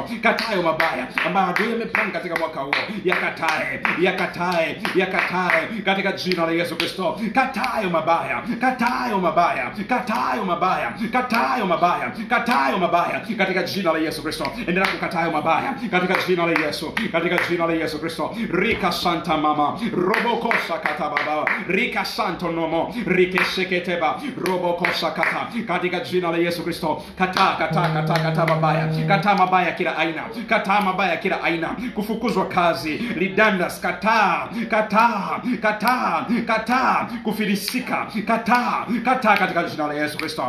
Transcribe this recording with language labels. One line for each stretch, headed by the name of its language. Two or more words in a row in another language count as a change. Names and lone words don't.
Swahili: Kataa hayo mabaya ambayo adui amepanga katika mwaka huo. Yakatae, yakatae, yakatae katika jina la Yesu Kristo. Kataa hayo mabaya, kataa hayo mabaya, kataa hayo mabaya, kataa hayo mabaya, kataa hayo mabaya katika jina la Yesu Kristo. Endelea kukataa hayo mabaya katika jina la Yesu, katika jina la Yesu Kristo. Rika santa mama, robokosa kata baba, rika santo nomo, rike seketeba, robokosa kata katika jina la Yesu Kristo. Kataa, kataa, kataa, kataa mabaya, kataa mabaya kila aina, kataa mabaya kila aina, kufukuzwa kazi, lidandas, kataa, kataa, kataa, kataa, kufilisika, kataa, kataa katika jina la Yesu Kristo.